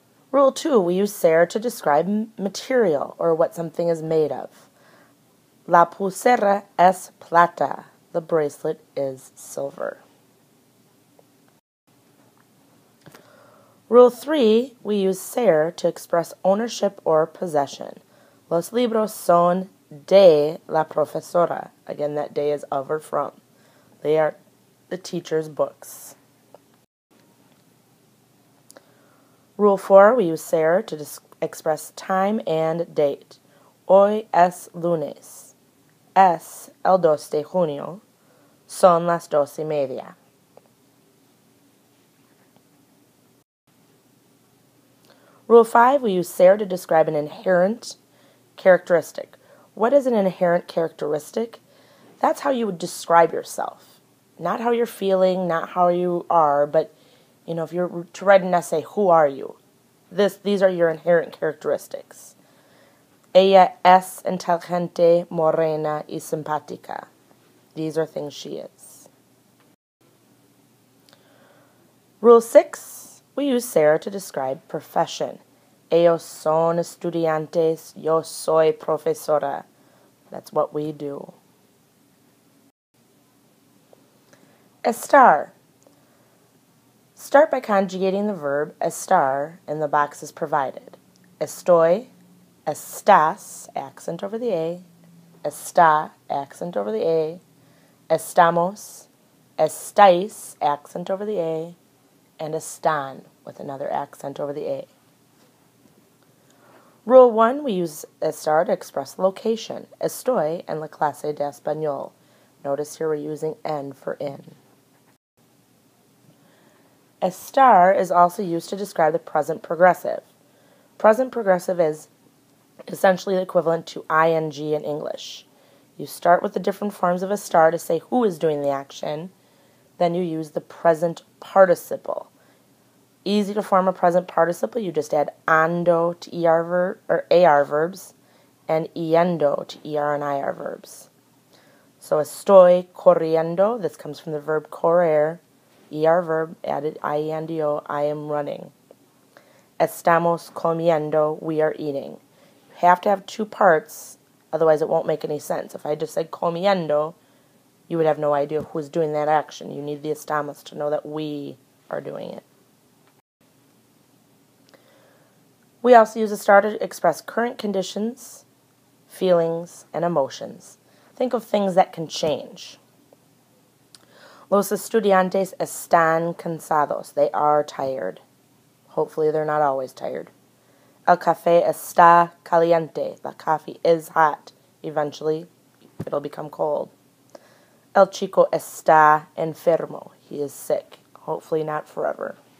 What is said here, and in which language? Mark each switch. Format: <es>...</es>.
<en>Rule 2, we use ser to describe material or what something is made of.</en> <es>La pulsera es plata.</es> <en>The bracelet is silver. Rule 3, we use ser to express ownership or possession.</en> <es>Los libros son de la profesora.</es> <en>Again, that de is of or from. They are the teacher's books. Rule 4, we use ser to express time and date.</en> <es>Hoy es lunes. Es el 2 de junio. Son las 2:30.</es> <en>Rule 5, we use ser to describe an inherent characteristic. What is an inherent characteristic? That's how you would describe yourself. Not how you're feeling, not how you are, but if you're to write an essay, who are you? These are your inherent characteristics.</en> <es>Ella es inteligente, morena y simpática.</es> <en>These are things she is. Rule 6, we use ser to describe profession.</en> <es>Ellos son estudiantes, yo soy profesora.</es> <en>That's what we do.</en> <es>Estar.</es> <en>Start by conjugating the verb estar in the boxes provided. Estoy, estás, accent over the A, está, accent over the A, estamos, estáis, accent over the A, and están with another accent over the A. Rule 1, we use estar to express location.</en> <es>Estoy en la clase de español.</es> <en>Notice here we're using en for in. Estar is also used to describe the present progressive. Present progressive is essentially equivalent to ing in English. You start with the different forms of estar to say who is doing the action. Then you use the present participle. Easy to form a present participle. You just add ando to AR verbs and yendo to ER and IR verbs. So</en> <es>estoy corriendo.</es> <en>This comes from the verb correr. ER verb added IENDO, I am running.</en> <es>Estamos comiendo,</es> <en>we are eating. You have to have two parts, otherwise it won't make any sense. If I just said comiendo, you would have no idea who's doing that action. You need the estamos to know that we are doing it. We also use estar to express current conditions, feelings, and emotions. Think of things that can change.</en> <es>Los estudiantes están cansados.</es> <en>They are tired. Hopefully they're not always tired.</en> <es>El café está caliente.</es> <en>The coffee is hot. Eventually, it'll become cold.</en> <es>El chico está enfermo.</es> <en>He is sick. Hopefully not forever.</en>